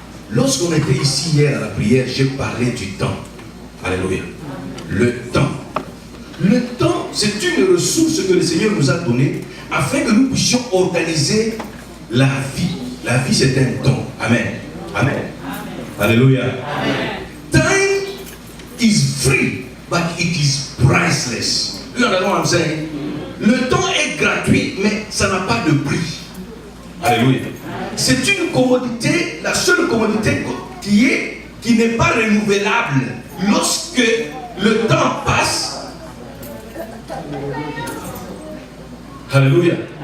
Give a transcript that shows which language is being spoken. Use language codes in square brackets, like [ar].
[fr] Lorsqu'on était ici hier à la prière, j'ai parlé du temps. Alléluia. Le temps. Le temps, c'est une ressource que le Seigneur nous a donnée afin que nous puissions organiser la vie. La vie, c'est un don. Amen. Amen. Alléluia. [en] Time is free, but it is priceless. You know what I'm saying? [fr] Le temps est gratuit, mais ça n'a pas de prix. Alléluia. C'est une commodité, la seule commodité qui n'est pas renouvelable. Lorsque le temps passe, Alléluia.